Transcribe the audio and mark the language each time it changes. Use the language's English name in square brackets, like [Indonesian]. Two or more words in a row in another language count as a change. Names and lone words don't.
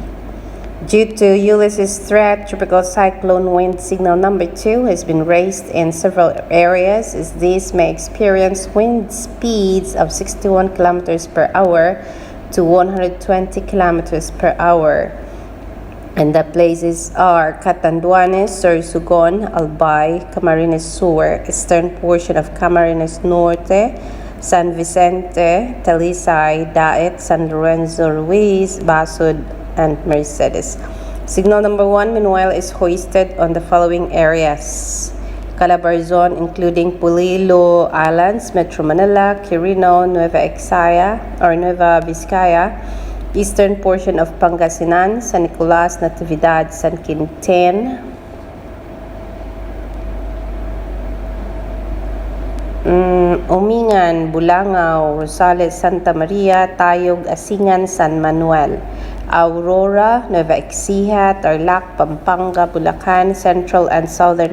[English] Due to Ulysses' threat, tropical cyclone wind signal number 2 has been raised in several areas, as these may experience wind speeds of 61 kilometers per hour to 120 kilometers per hour. And the places are Catanduanes, Sorsogon, Albay, Camarines Sur, eastern portion of Camarines Norte, San Vicente, Talisay, Daet, San Lorenzo Ruiz, Basud, and Mercedes. Signal number 1, meanwhile, is hoisted on the following areas: Calabarzon, including Pulilo Islands, Metro Manila, Quirino, Nueva Vizcaya, eastern portion of Pangasinan, San Nicolas, Natividad, San Quintin, Umingan, Bulangao, Rosales, Santa Maria, Tayog, Asingan, San Manuel, Aurora, Nueva Ecija, Tarlac, Pampanga, Bulacan, central and southern